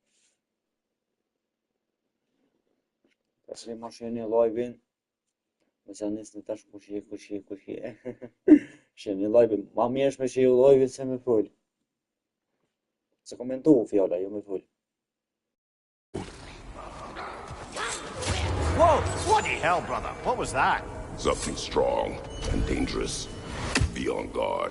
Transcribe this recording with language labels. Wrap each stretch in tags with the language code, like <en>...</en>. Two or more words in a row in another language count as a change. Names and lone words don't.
<sq>Tash ma shihni live-in, mos ja nisni tash kush je. Shihni live-in, ma mirë është me shihu live-in se me fol. Se komentu fjala, jo me fol.</sq> <en>Whoa! Bloody hell, brother! What was that? Something strong and dangerous. Be on guard.</en>